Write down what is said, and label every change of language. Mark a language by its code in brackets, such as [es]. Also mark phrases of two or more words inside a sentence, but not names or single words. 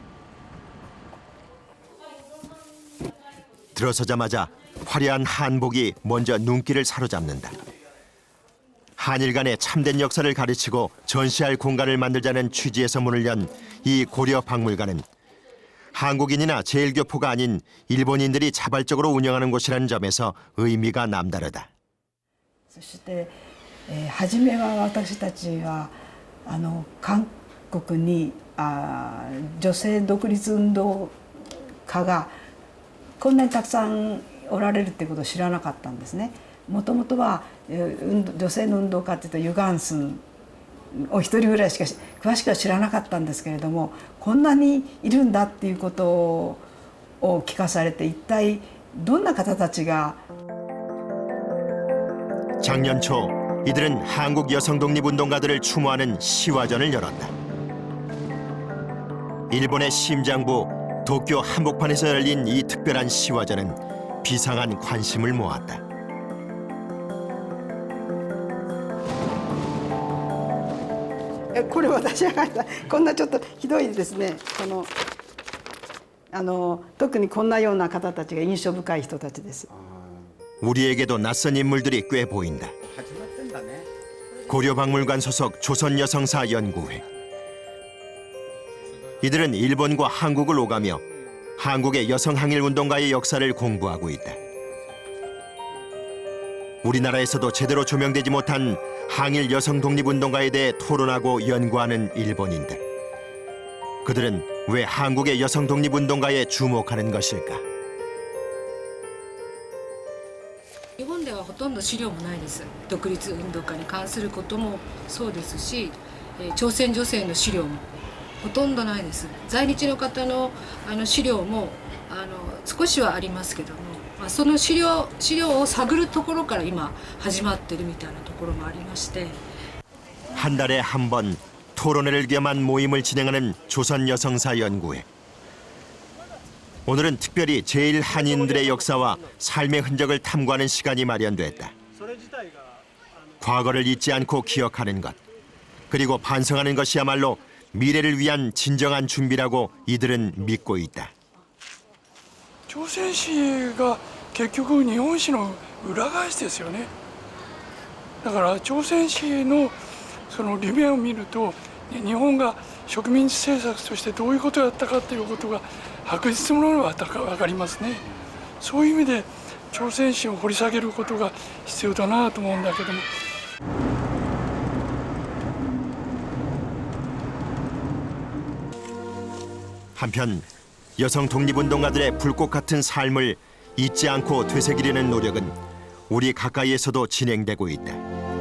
[ko] 들어서자마자 화려한 한복이 먼저 눈길을 사로잡는다. 한일 간의 참된 역사를 가르치고 전시할 공간을 만들자는 취지에서 문을 연 이 고려 박물관은 한국인이나 제일교포가 아닌 일본인들이 자발적으로 운영하는 곳이라는 점에서 의미가 남다르다. [ja] そして初めは私たちは韓国に女性独立運動家がこんなにたくさんおられるってことを知らなかったんですね。もともとは女性の運動家っていうとユガンスンお一人ぐらいしか詳しくは知らなかったんですけれども、こんなにいるんだっていうことを聞かされて、一体どんな方たちが [ko] 작년 초 이들은 한국 여성 독립운동가들을 추모하는 시화전을 열었다. 일본의 심장부 도쿄 한복판에서 열린 이 특별한 시화전은 비상한 관심을 모았다. [ja] これ私が描いたこんなちょっとひどいですね。特にこんなような方たちが印象深い人たちです。 [ko] 우리에게도 낯선 인물들이 꽤 보인다. 고려박물관 소속 조선여성사 연구회. 이들은 일본과 한국을 오가며 한국의 여성항일운동가의 역사를 공부하고 있다. 우리나라에서도 제대로 조명되지 못한 항일 여성 독립운동가에 대해 토론하고 연구하는 일본인들. 그들은 왜 한국의 여성 독립운동가에 주목하는 것일까? [ja] 日本ではほとんど資料もないです。独立運動家に関することもそうですし、朝鮮女性の資料もほとんどないです。在日の方の資料も少しはありますけども、その資料を探るところから今始まってるみたいなところもありまして。 [ko] 한 달에 한 번 토론회를 겸한 모임을 진행하는 조선여성사 연구회. 오늘은 특별히 제1한인들의 역사와 삶의 흔적을 탐구하는 시간이 마련됐다. 과거를 잊지 않고 기억하는 것, 그리고 반성하는 것이야말로 미래를 위한 진정한 준비라고 이들은 믿고 있다. [ja] 朝鮮史が結局日本史の裏返しですよね。だから朝鮮史のその理念を見ると、日本が植民地政策としてどういうことをやったかということが白日のものが分かりますね。そういう意味で朝鮮史を掘り下げることが必要だなと思うんだけども。 [ko] 한편 여성 독립운동가들의 불꽃 같은 삶을 잊지 않고 되새기려는 노력은 우리 가까이에서도 진행되고 있다.